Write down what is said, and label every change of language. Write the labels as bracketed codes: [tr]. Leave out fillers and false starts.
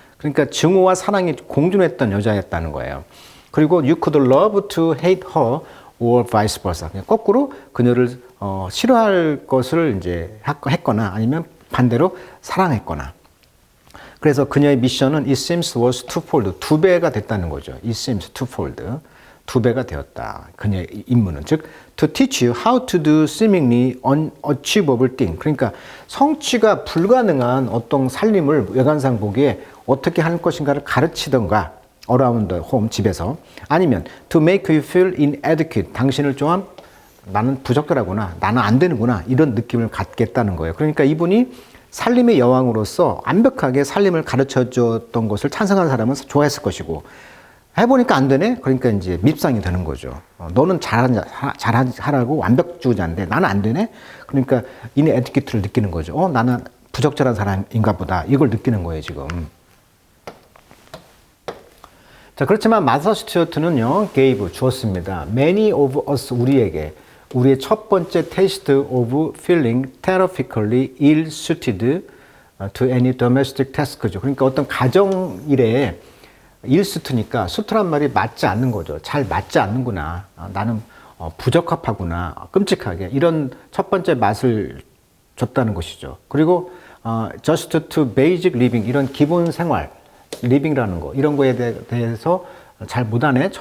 [ko] 그러니까 증오와 사랑이 공존했던 여자였다는 거예요. [en] 그리고 you could love to hate her or vice versa. [ko] 거꾸로 그녀를 싫어할 것을 이제 했거나 아니면 반대로 사랑했거나. 그래서 그녀의 미션은 [en] it seems was twofold. [ko] 2배가 됐다는 거죠. [en] it seems twofold. [ko] 2배가 되었다. 그녀의 임무는. [en] 즉, to teach you how to do seemingly unachievable thing. [ko] 그러니까 성취가 불가능한 어떤 살림을 외관상 보기에 어떻게 하는 것인가를 가르치던가 [en] around the home, [ko] 집에서. [en] 아니면 to make you feel inadequate. [ko] 당신을 좀 나는 부적절하구나. 나는 안 되는구나. 이런 느낌을 갖겠다는 거예요. 그러니까 이분이 살림의 여왕으로서 완벽하게 살림을 가르쳐줬던 것을 찬성하는 사람은 좋아했을 것이고 해보니까 안 되네? 그러니까 이제 밉상이 되는 거죠. 너는 잘하라고 완벽주의자인데 나는 안 되네? 그러니까 이내 에티켓을 느끼는 거죠. 나는 부적절한 사람인가 보다. 이걸 느끼는 거예요, 지금. 자, 그렇지만 마사 스튜어트는요, gave, 주었습니다. [en] Many of us, [ko] 우리에게 우리의 첫 번째 [en] taste of feeling terrifically ill-suited to any domestic task죠. [ko] 그러니까 어떤 가정 일에 일수트니까 수트란 말이 맞지 않는 거죠. 잘 맞지 않는구나. 나는 부적합하구나. 끔찍하게. 이런 첫 번째 맛을 줬다는 것이죠. 그리고 [en] just to basic living, [ko] 이런 기본 생활, living이라는 거, 이런 거에 대해서 잘 못하네.